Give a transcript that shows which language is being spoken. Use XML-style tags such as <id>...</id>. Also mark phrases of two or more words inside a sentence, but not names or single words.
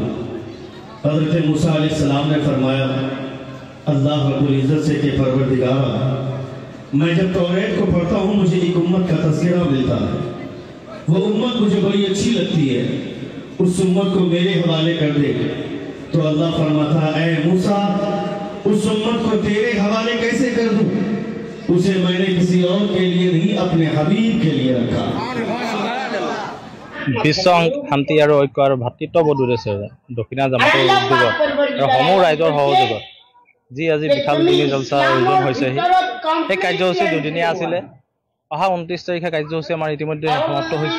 <hi>हजरत मूसा अलैहिस्सलाम ने फरमाया, अल्लाह रब्बुल इज्जत से के परवरदिगार, मैं जब तौरात को पढ़ता हूँ मुझे एक उम्मत का तज़किरा मिलता है, वो उम्मत मुझे बड़ी अच्छी लगती है, उस उम्मत को मेरे हवाले कर दे। तो अल्लाह फरमाता है, ऐ मूसा उस उम्मत को तेरे हवाले कैसे कर दूं? उसे मैंने किसी और के लिए नहीं अपने हबीब के लिए रखा।</hi> <as>বিশ্ব শান্তি আৰু ঐক্য আৰু ভাতৃত্ববোধ উদ্দেশ্যেৰে দক্ষিণ জামাতৰ উদ্যোগত আৰু সমূহ ৰাইজৰ সহযোগত যি আজি বিশাল দিনী জলসাৰ আয়োজন হৈছেহি। এই কাৰ্যসূচী দুদিনীয়া আছিলে। অহা 29 তাৰিখে কাৰ্যসূচী আমাৰ ইতিমধ্যে সমাপ্ত হৈছে।</as>